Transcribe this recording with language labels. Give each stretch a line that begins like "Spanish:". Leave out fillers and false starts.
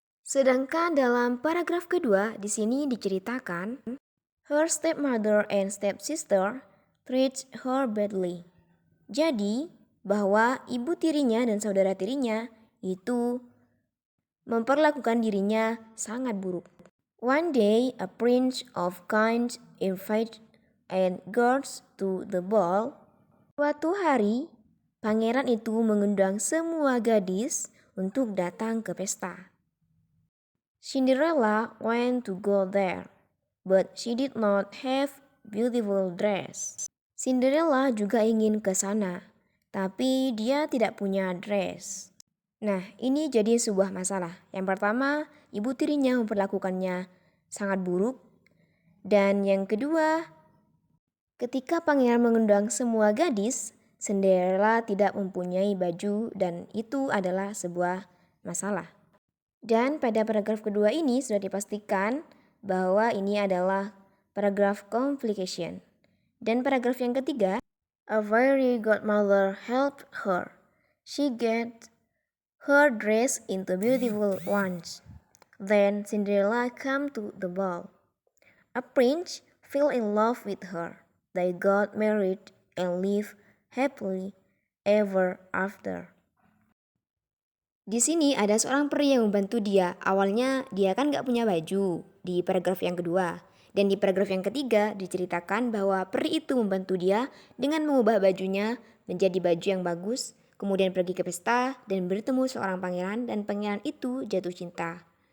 Indonesian: Sedangkan dalam paragraf kedua di sini diceritakan
English: her stepmother and stepsister treats her badly.
Indonesian: Jadi, bahwa ibu tirinya dan saudara tirinya itu memperlakukan dirinya sangat buruk.
English: One day, a prince of kind invited girls to the ball.
Indonesian: Suatu hari, pangeran itu mengundang semua gadis untuk datang ke pesta.
English: Cinderella went to go there, but she did not have beautiful dress.
Indonesian: Cinderella juga ingin ke sana, tapi dia tidak punya dress. Nah, ini jadi sebuah masalah. Yang pertama, ibu tirinya memperlakukannya sangat buruk. Dan yang kedua, ketika pangeran mengundang semua gadis, Cinderella tidak mempunyai baju dan itu adalah sebuah masalah. Dan pada paragraf kedua ini sudah dipastikan bahwa ini adalah paragraf complication. Dan paragraf yang ketiga,
English: a fairy godmother helped her. she get her dress into beautiful ones. Then Cinderella come to the ball. A prince fell in love with her. They got married and lived happily ever after.
Indonesian: Di sini ada seorang peri yang membantu dia. Awalnya dia kan gak punya baju di paragraf yang kedua. Dan di paragraf yang ketiga diceritakan bahwa peri itu membantu dia dengan mengubah bajunya menjadi baju yang bagus. Kemudian pergi ke pesta dan bertemu seorang pangeran dan pangeran itu jatuh cinta.